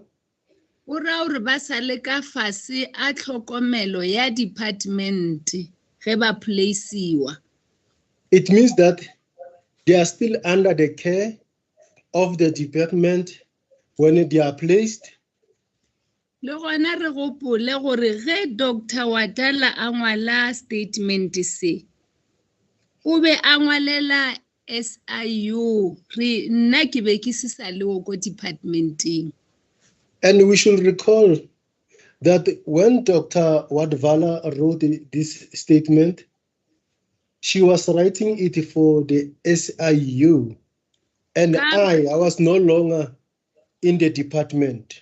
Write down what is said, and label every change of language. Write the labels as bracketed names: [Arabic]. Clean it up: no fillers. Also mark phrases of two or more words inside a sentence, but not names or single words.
[Northern Sotho] O ra gore ba sa le ka fase a tlhokomelo ya department ge ba placeiwa. [English] It means that they are still under the care of the department when they are placed. [Northern Sotho] Le gona re gopole gore ge Dr. Wadala a ngwala statement se o be a ngwalela SIU re nna ke be ke se sa le go departmenting. [English] And we should recall that when Dr. Wadvala wrote this statement, she was writing it for the SIU, and I was no longer in the department.